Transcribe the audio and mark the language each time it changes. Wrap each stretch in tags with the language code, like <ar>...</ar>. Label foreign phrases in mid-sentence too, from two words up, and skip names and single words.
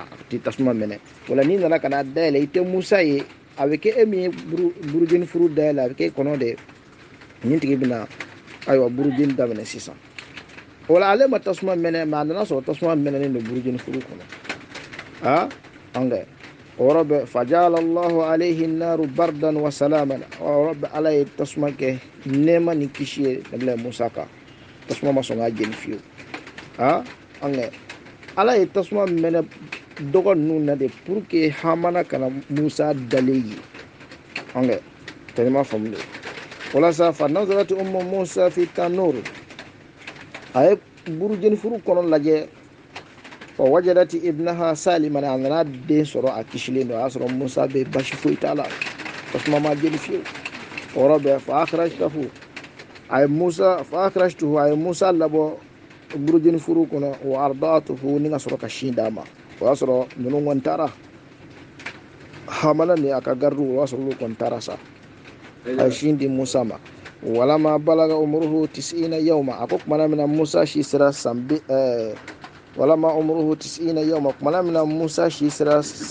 <bm>a tɛ tasuma mɛnɛ wala n'i nana ka na dayɛlɛ i tɛ Musa ye a bɛ kɛ e min ye burujeni furu dayɛlɛ a bɛ kɛ e kɔnɔ de nin tigi bɛna ayiwa burujeni daminɛ sisan wala ale ma tasuma mɛnɛ mɛ a nana sɔrɔ tasuma mɛnɛnen don burujeni furu kɔnɔ angɛ o yɔrɔ bɛ</bm> <ar>فجعل الله عليه نار بردا وسلاما</ar> <bm>o yɔrɔ bɛ ala ye tasuma kɛ nɛɛma ni kisi ye nabila Musa kan tasuma ma sɔn k'a jeni fiyewu angɛ ala ye tasuma mɛnɛ dɔgɔ ninnu na de</bm> <fr>pour que</fr> <bm>Hamana kana Musa dalen ye angɛ tɛnɛ ma faamu de walasa</bm> <ar>فنظرت أم موسى في التنور</ar> <bm>a ye burujeni furu kɔnɔ lajɛ</bm> <ar>ووجدت ابنها سالما</ar> <bm>a nana den sɔrɔ a kisilen don a y'a sɔrɔ Musa bɛ basi foyi t'a la tasuma ma jeni fiyewu o yɔrɔ bɛɛ</bm> <ar>فأخرجته</ar> <bm>a ye Musa labɔ burujeni furu kɔnɔ</bm> <ar>وأرضعته</ar> <bm>ni ka sɔrɔ ka sin d'a ma o y'a sɔrɔ ninnu kɔni taara Hamana ni a ka gardiw o y'a sɔrɔ olu kɔni taara sa a ye sin di Musa ma</bm> <ar>ولما بلغ عمره 90 يوما</ar> <bm>a ko tumana min na Musa si sera walama umuruhu 90 yawma tumana min na Musa si sera</bm>